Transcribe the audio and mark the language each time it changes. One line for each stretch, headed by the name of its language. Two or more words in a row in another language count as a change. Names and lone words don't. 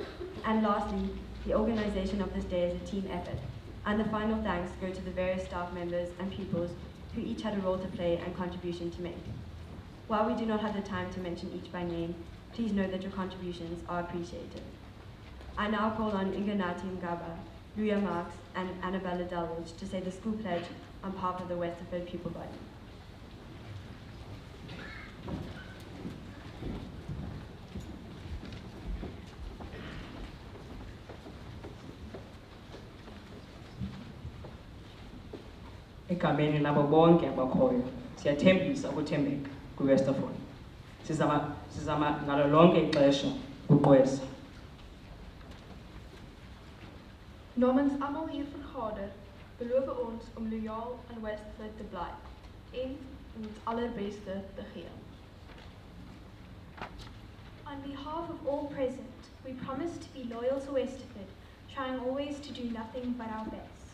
English: And lastly, the organization of this day is a team effort, and the final thanks go to the various staff members and pupils who each had a role to play and contribution to make. While we do not have the time to mention each by name, please know that your contributions are appreciated. I now call on Inganati Mgaba, Luya Marks, and Annabella Dulwich to say the school pledge on behalf of the Westerford pupil body.
Xhosa: Egameni labo bonke abakhoyo siyathembisa ukuthembeka kwi-Westerford. Sizama ngalo lonke ixesha ukuqwesa.
Afrikaans: Namens almal hier vergader, beloof ons om loyaal aan Westerford te bly en om ons allerbeste te gee.
English: On behalf of all present, we promise to be loyal to Westerford, trying always to do nothing but our best.